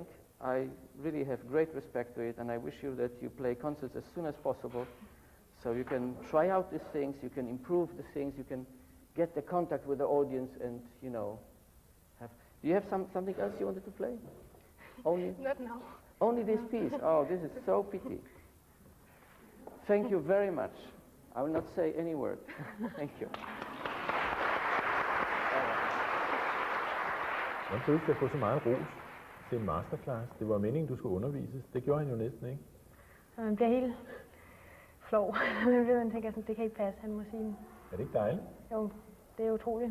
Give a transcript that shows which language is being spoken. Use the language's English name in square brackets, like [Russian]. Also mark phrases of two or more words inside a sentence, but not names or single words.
[English] I really have great respect to it, and I wish you that you play concerts as soon as possible, so you can try out these things, you can improve the things, you can get the contact with the audience, and you know, have. Do you have something else you wanted to play? Only? Not now. Only this piece. Oh, this is so pity. Thank you very much. I will not say any word. Thank you. [Danish] Hvordan føles det at få så meget ros til en masterclass? Det var meningen, du skulle undervises. Det gjorde han jo næsten ikke. Så man bliver helt flov. Man tænker sådan, det kan ikke passe, han må sige. Er det ikke dejligt? Jo, det er utroligt.